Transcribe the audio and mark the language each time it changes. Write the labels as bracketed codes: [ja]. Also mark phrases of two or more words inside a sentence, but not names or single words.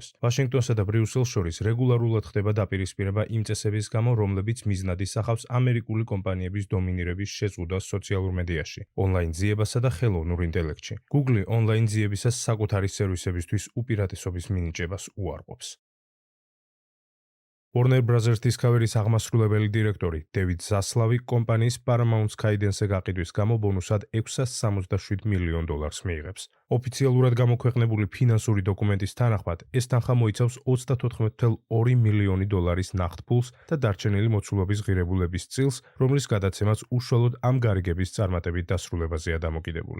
[ka] ვაშინგტონსა და ბრიუსელს შორის რეგულარულად ხდება დაპირისპირება იმ წესების გამო, რომლებიც მიზნად ისახავს ამერიკული კომპანიების დომინირების შეზღუდვას სოციალურ მედიაში, ონლაინ ძიებასა და ხელოვნურ ინტელექტში. Google ონლაინ ძიებისას საკუთარი სერვისებისთვის უპირატესობის მინიჭებას უარყოფს. Warner Bros. Discovery-ის აღმასრულებელი დირექტორი დევიდ ზასლავი კომპანიის Paramount Skydance-ზე გაყიდვის გამო ბონუსად $667 მილიონ მიიღებს. ოფიციალურად გამოქვეყნებული ფინანსური დოკუმენტის თანახმად, ეს თანხა მოიცავს $34.2 მილიონი ნახტფულს და დარჩენილი მოცულობის ღირებულების წილს, რომლის გადაცემაც უშუალოდ ამ გარიგების წარმატებით დასრულებაზეა დამოკიდებული.